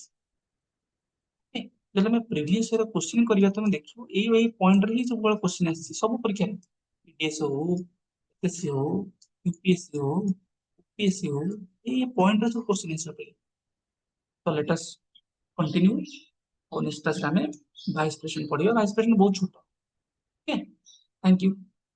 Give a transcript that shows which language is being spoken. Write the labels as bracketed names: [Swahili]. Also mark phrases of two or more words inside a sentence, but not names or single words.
[Odia] ଯଦି ତମେ [English] previous year question [Odia] କରିବା ତମେ ଦେଖିବ ଏଇ ପଏଣ୍ଟରେ ହିଁ ସବୁବେଳେ କ୍ୱେଶ୍ଚିନ୍ ଆସିଛି ସବୁ ପରୀକ୍ଷାରେ। ପିଡିଏସ୍ ହଉ, ଏସଏସସି ହଉ, ୟୁପିଏସସି ହଉ, ୟୁପିଏସସି ହଉ, ଏଇ ପଏଣ୍ଟରେ ସବୁ କ୍ୱେଶ୍ଚିନ୍ ଆସିବ। [English] ତ let us continue. [Hindi] और [English] next class [Hindi] में हमें [English] vice president [Hindi] पढ़िए। [English] vice president [Hindi] बहुत छोटा। [English] okay, thank you.